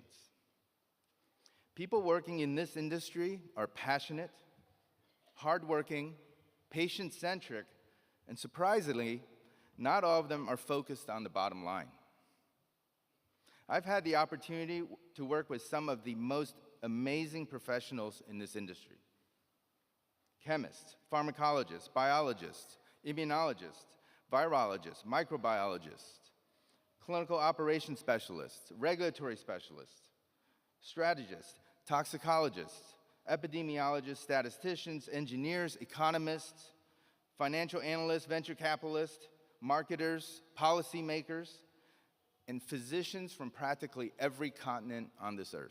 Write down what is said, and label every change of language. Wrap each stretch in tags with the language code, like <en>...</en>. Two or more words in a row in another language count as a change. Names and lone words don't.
<en>People working in this industry are passionate, hardworking, patient-centric, and surprisingly, not all of them are focused on the bottom line. I've had the opportunity to work with some of the most amazing professionals in this industry. Chemists, pharmacologists, biologists, immunologists, virologists, microbiologists, clinical operations specialists, regulatory specialists, strategists, toxicologists, epidemiologists, statisticians, engineers, economists, financial analysts, venture capitalists, marketers, policymakers, and physicians from practically every continent on this earth.</en>